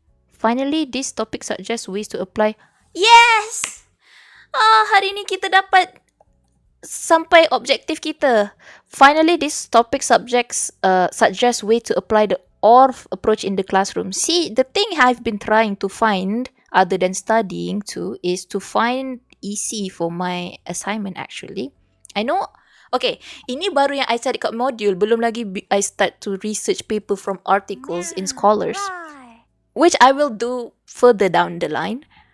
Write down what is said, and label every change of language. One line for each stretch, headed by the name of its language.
English: Finally, this topic suggests ways to apply. Yes!
Malay: Hari ni kita dapat sampai objektif kita.
English: Finally, this topic suggests way to apply the OR approach in the classroom. See, the thing I've been trying to find, other than studying too, is to find EC for my assignment actually. I know, okay,
Malay: ini baru yang
English: I study
Malay: kat
English: module, belum lagi I start to research paper from articles in scholars, which I will do further down the line.